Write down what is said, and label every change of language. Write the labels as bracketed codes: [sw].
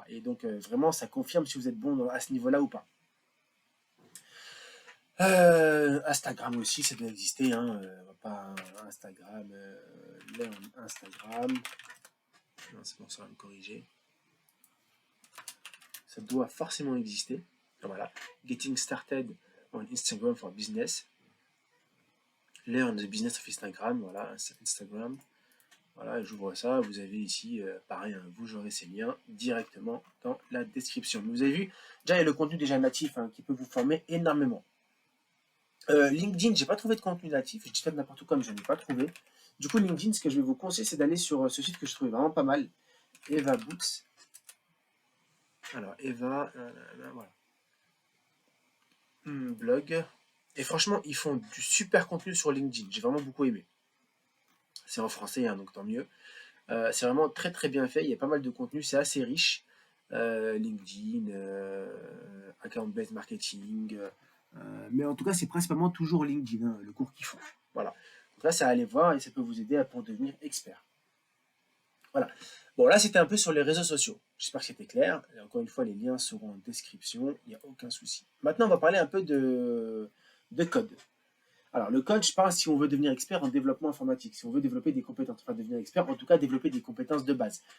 [fr] Et donc, vraiment, ça confirme si vous êtes bon à ce niveau-là ou pas. Instagram aussi, ça doit exister, hein. Pas Instagram, Instagram. Non, c'est bon, ça va me corriger. Ça doit forcément exister. Voilà. [en] Getting started on Instagram for business. Learn the business of Instagram. [fr] Voilà, Instagram. Voilà, j'ouvre ça. Vous avez ici, pareil, hein, vous aurez ces liens directement dans la description. Mais vous avez vu, déjà, il y a le contenu déjà natif hein, qui peut vous former énormément. LinkedIn, j'ai pas trouvé de contenu natif. Je dis pas de n'importe quoi, mais je n'ai pas trouvé. Du coup, LinkedIn, ce que je vais vous conseiller, c'est d'aller sur ce site que je trouvais vraiment pas mal. Eva Books. Alors, Eva, voilà. Blog. Et franchement, ils font du super contenu sur LinkedIn. J'ai vraiment beaucoup aimé. C'est en français, hein, donc tant mieux. C'est vraiment très très bien fait. Il y a pas mal de contenu. C'est assez riche. LinkedIn, account-based marketing. Mais en tout cas, c'est principalement toujours LinkedIn, hein, le cours qu'ils font. Voilà. Donc là, ça à aller voir et ça peut vous aider pour devenir expert. Voilà. Bon, là, c'était un peu sur les réseaux sociaux. J'espère que c'était clair. Et encore une fois, les liens seront en description. Il n'y a aucun souci. Maintenant, on va parler un peu de code. Alors, le code, je parle si on veut devenir expert en développement informatique, si on veut développer des compétences, enfin devenir expert, en tout cas développer des compétences de base.